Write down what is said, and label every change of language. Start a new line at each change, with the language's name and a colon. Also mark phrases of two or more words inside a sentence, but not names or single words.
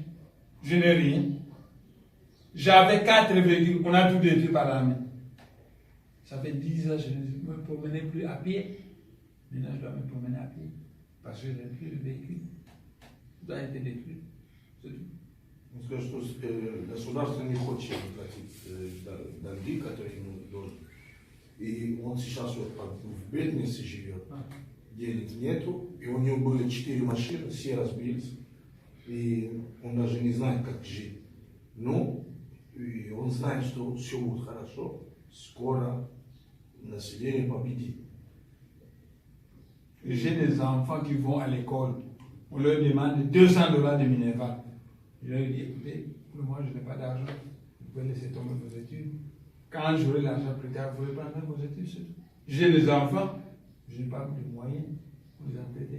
French: Je n'ai rien. J'avais 4 véhicules, on a tout détruit par la main. Ça fait 10 ans que je ne me promenais plus à pied. Maintenant, je dois me promener à pied. Parce que je n'ai plus de véhicule. Tout a été détruit. C'est tout.
Russian: Потому что государство не хочет платить долги, которые ему должны. И он сейчас вот в бедности живет, денег нету, и у него были 4 машины, все разбились, и он даже не знает, как жить. Ну, и он знает, что все будет хорошо, скоро население победит.
French: J'ai des enfants qui vont à l'école. On leur demande $200 de Minerval. Je leur dis, écoutez, pour moi, je n'ai pas d'argent. Vous pouvez laisser tomber vos études. Quand j'aurai l'argent plus tard, vous reprendrez vos études. C'est tout. J'ai des enfants, je n'ai pas de moyens pour les entêter.